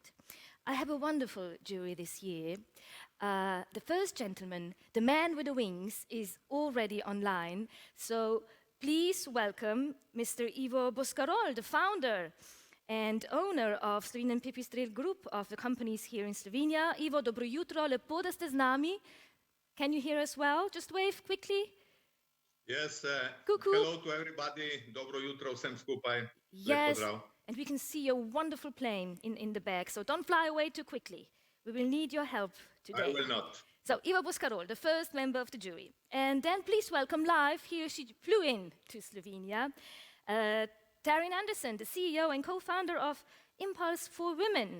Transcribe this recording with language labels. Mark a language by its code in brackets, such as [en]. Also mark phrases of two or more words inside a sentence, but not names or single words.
[en] I have a wonderful jury this year. The first gentleman, the man with the wings, is already online. So please welcome Mr. Ivo Boscarol, the founder and owner of Slovenian Pipistrel Group of the companies here in Slovenia. [sl] Ivo, dobro jutro, lepo da ste z nami. [en] Can you hear us well? Just wave quickly. Yes, Cuckoo. Hello to everybody. [sl] Dobro jutro vsem skupaj. [en] Yes, and we can see your wonderful plane in the back, so don't fly away too quickly. We will need your help today. I will not. So, Ivo Boscarol, the first member of the jury. And then please welcome live, here she flew in to Slovenia, Tarin Anderson, the CEO and co-founder of Impulse for Women.